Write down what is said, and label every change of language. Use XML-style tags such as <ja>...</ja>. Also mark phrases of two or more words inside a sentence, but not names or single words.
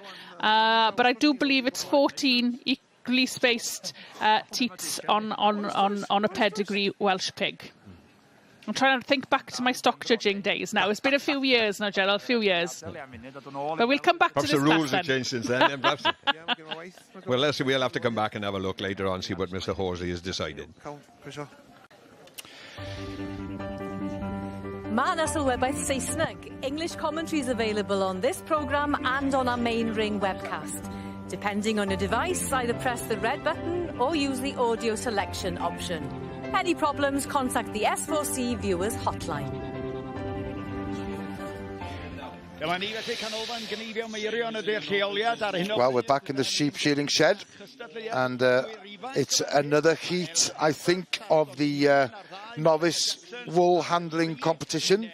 <en>But I do believe it's 14 equally spaced teats on a pedigree Welsh pig. I'm trying to think back to my stock judging days now. It's been a few years now, Gerald, a few years. But we'll come back perhaps to this. The rules have changed since then. Well, we'll have to come back and have a look later on, see what Mr. Horsley has decided.</en> <cy>Ma' 'na sylwebaeth Saesneg.</cy> <en>English commentary is available on this programme and on our main ring webcast. Depending on your device, either press the red button or use the audio selection option. Any problems, contact the S4C viewers hotline. Well, we're back in the sheep shearing shed, and it's another heat, I think, of the novice wool handling competition.</en>